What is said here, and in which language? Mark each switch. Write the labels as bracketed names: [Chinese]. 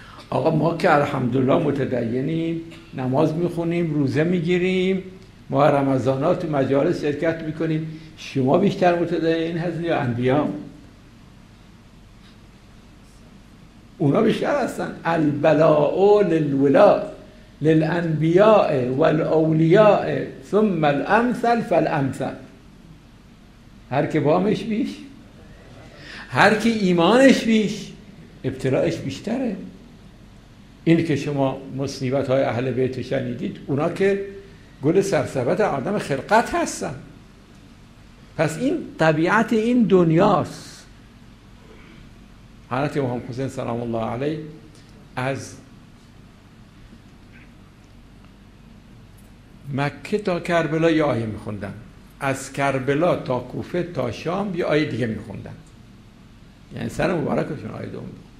[Persian] آقا ما که الحمدلله متدینیم، نماز میخونیم، روزه میگیریم، ما رمضانات تو مجالس شرکت میکنیم، شما بیشتر متدین هستن یا انبیا؟ اونا بیشتر هستن. [Arabic] البلاء للولاء للانبیاء والاولیاء ثم الامثل فالامثل. [Persian] هر که بامش بیش، هر که ایمانش بیش، ابتلاعش بیشتره. این که شما مصیبت های اهل بیت شنیدید، اونا که گل سرسبد آدم خلقت هستن. پس این طبیعت این دنیاست. حضرت امام حسین سلام الله علیه از مکه تا کربلا یه آیه میخوندن، از کربلا تا کوفه تا شام یه آیه دیگه میخوندن، یعنی سر مبارکشون آیه دوم بود.